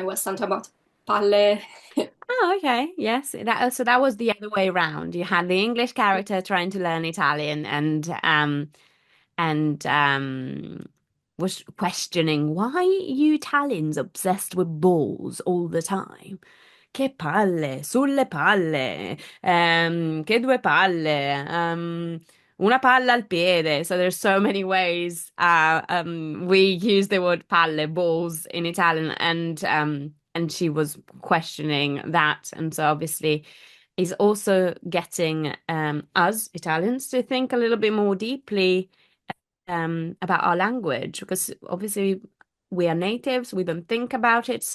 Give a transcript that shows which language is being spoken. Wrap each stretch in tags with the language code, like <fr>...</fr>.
<en>It was something about Palle. Oh, okay. Yes. That was the other way around. You had the English character trying to learn Italian and was questioning why you Italians obsessed with balls all the time.</en> <it>Che palle, sulle palle, che due palle, una palla al piede.</it> <en>So there's so many ways we use the word palle, balls in Italian, and she was questioning that, and so obviously is also getting us Italians to think a little bit more deeply about our language because obviously we are natives, we don't think about it.</en>